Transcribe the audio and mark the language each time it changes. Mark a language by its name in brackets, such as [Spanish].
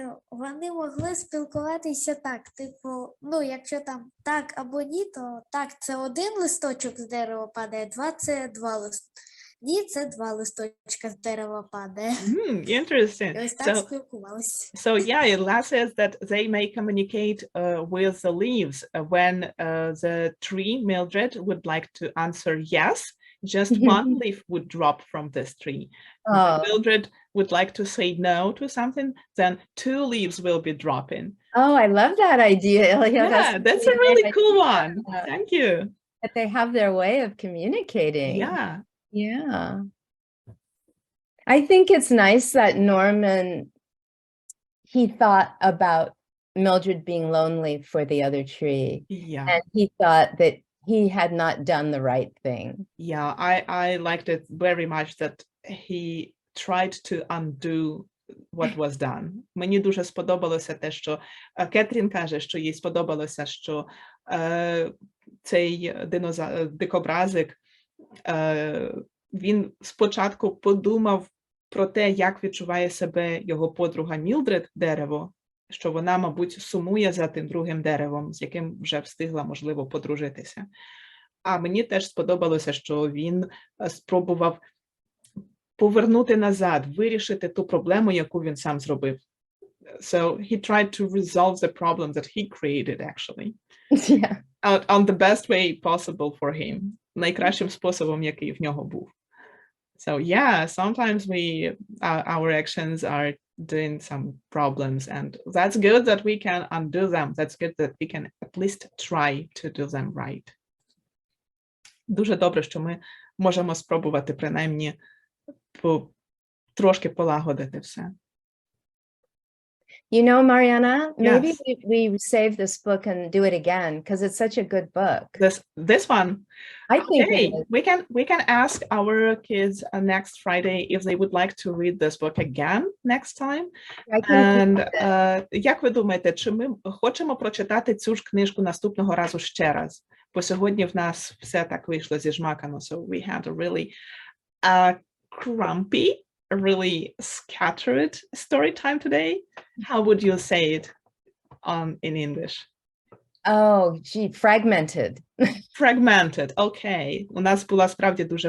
[Ukrainian] Вони могли спілкуватися так, типу, ну, якщо там так або ні, то так, це один листочок з дерева падає, два – це два листочки. Ні, це два листочка з дерева падає. [English] Interesting. [Ukrainian] І ось так спілкувалися. [English] So yeah, Illa says that they may communicate with the leaves when the tree, Mildred, would like to answer yes, just one leaf would drop from this tree. When Mildred would like to say no to something, then two leaves will be dropping. Oh, I love that idea, Ilya. Yeah, that's a really cool one. Thank you. That they have their way of communicating. Yeah. Yeah. I think it's nice that Norman, he thought about Mildred being lonely for the other tree. Yeah. And he thought that he had not done the right thing. Yeah, I liked it very much that he tried to undo what was done. [Ukrainian] Мені дуже сподобалося те, що Кетрін каже, що їй сподобалося, що цей дикобразик, він спочатку подумав про те, як відчуває себе його подруга Мілдред, дерево, що вона, мабуть, сумує за тим другим деревом, з яким вже встигла, можливо, подружитися. А мені теж сподобалося, що він спробував повернути назад, вирішити ту проблему, яку він сам зробив. [English] So he tried to resolve the problem that he created, actually. Yeah. On the best way possible for him. [Ukrainian] Найкращим способом, який в нього був. [English] So yeah, sometimes our actions are doing some problems, and that's good that we can undo them. That's good that we can at least try to do them right. [Ukrainian] Дуже добре, що ми можемо спробувати принаймні трошки полагодити все. [English] You know, Marianna, maybe Yes. we save this book and do it again because it's such a good book. This one, I think hey, it is. we can ask our kids next Friday if they would like to read this book again next time. I think And [Ukrainian] як ви думаєте, чи ми хочемо прочитати цю ж книжку наступного разу ще раз? Бо сьогодні в нас все так вийшло зіжмакано. [English] So we had a really crumpy, really scattered story time today. How would you say it in English? Oh, gee, fragmented. Fragmented. Okay. [Ukrainian] У нас була справді дуже